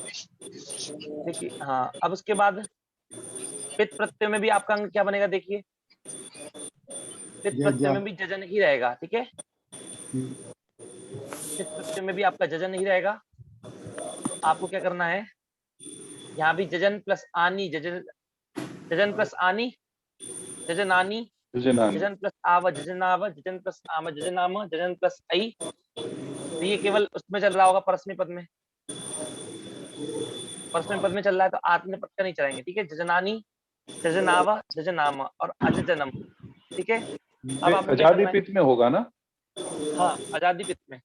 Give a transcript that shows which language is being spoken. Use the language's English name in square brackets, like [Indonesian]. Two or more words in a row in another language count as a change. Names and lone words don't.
[Hindi] देखिए हाँ, अब उसके बाद [Sanskrit] पित्त प्रत्यय [Hindi] में भी आपका अंग क्या बनेगा, देखिए पित जय प्रत्यय जा। में भी जजन ही रहेगा, ठीक है। हम्म, [Sanskrit] पित प्रत्यय [Hindi] में भी आपका जजन ही रहेगा। आपको क्या करना है, यहाँ भी जजन प्लस आनी, जजन जजन प्लस आनी, जजन आनी, जजनानी। जजन प्लस आव, जजन आव, जजन प्लस आम, जजन आम, जजन प्लस आई। तो ये केवल उसमें चल रहा होगा, [Sanskrit] परस्मै पद [Hindi] में। [Sanskrit] परस्मै पद [Hindi] में चल रहा है तो [Sanskrit] आत्मने पद [Hindi] का नहीं चलाएंगे, ठीक है। [Sanskrit] जजनानी, जजनाव, जजनाम [Hindi] और अजजनम, ठीक है। अब आपको क्या आजादी करना है, पित में होगा ना? हाँ आजादी पित्त में।